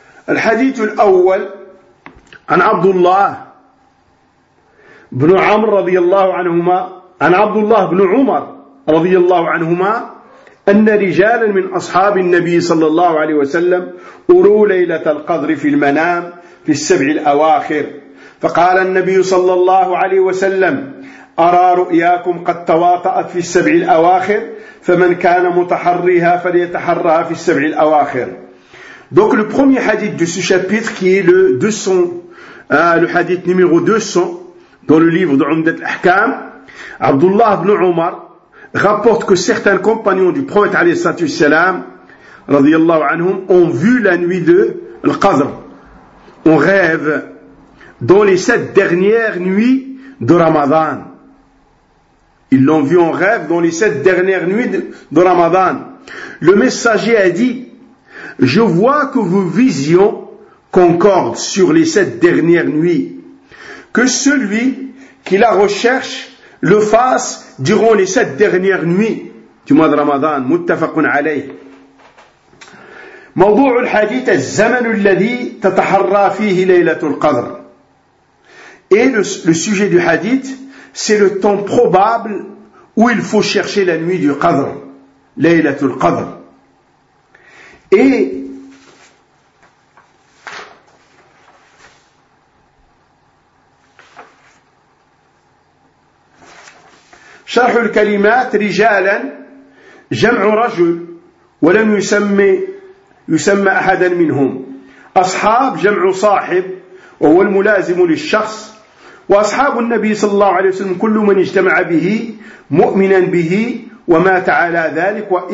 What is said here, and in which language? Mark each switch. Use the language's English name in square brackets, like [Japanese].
[Arabic] الحديث الأول عن عبد الله بن عمر رضي الله عنهما عن عبد الله بن عمر رضي الله عنهما أن رجالا من أصحاب النبي صلى الله عليه وسلم أروا ليلة القدر في المنام في السبع الأواخر فقال النبي صلى الله عليه وسلم أرى رؤياكم قد تواطأت في السبع الأواخر فمن كان متحريها فليتحرها في السبع الأواخر. [French] Donc le premier hadith de ce chapitre qui est le hadith numéro 200 dans le livre de Umdat al-Ahkam, Abdullah ibn Umar rapporte que certains compagnons du prophète alayhi salam radiyallahu anhum ont vu la nuit de al-Qadr, on rêve dans les sept dernières nuits de Ramadan. Ils l'ont vu en rêve dans les sept dernières nuits de Ramadan. Le messager a dit: je vois que vos visions concordent sur les sept dernières nuits, que celui qui la recherche le fasse durant les sept dernières nuits du mois de Ramadan. [Arabic] Muttafaqun alayh. موضوع الحديث الزمن الذي تتحرى فيه ليلة القدر. [French] Et le sujet du hadith, c'est le temps probable où il faut chercher la nuit du Qadr, Laylatul Qadr. [Arabic] Et شرح الكلمات رجالا جمع رجل ولم يسمى أحدا منهم أصحاب جمع صاحب وهو الملازم للشخص وأصحاب النبي صلى الله عليه وسلم كل من اجتمع به مؤمنا به ومات على ذلك